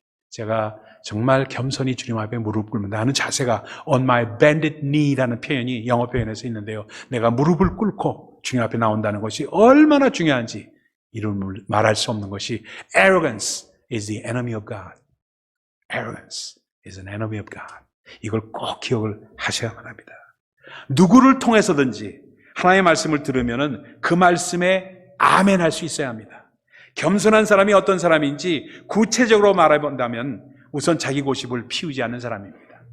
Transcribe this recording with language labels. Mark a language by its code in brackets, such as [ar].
[ko] 제가 정말 겸손히 주님 앞에 무릎 꿇는다 하는 자세가 [en] on my bended knee [ko] 라는 표현이 영어 표현에서 있는데요. 내가 무릎을 꿇고 주님 앞에 나온다는 것이 얼마나 중요한지 이름을 말할 수 없는 것이 [en] arrogance is the enemy of God. Arrogance is an enemy of God. [ko] 이걸 꼭 기억을 하셔야만 합니다. 누구를 통해서든지 하나님의 말씀을 들으면은 그 말씀에 아멘 할 수 있어야 합니다. 겸손한 사람이 어떤 사람인지 구체적으로 말해본다면 우선 자기 고집을 피우지 않는 사람입니다.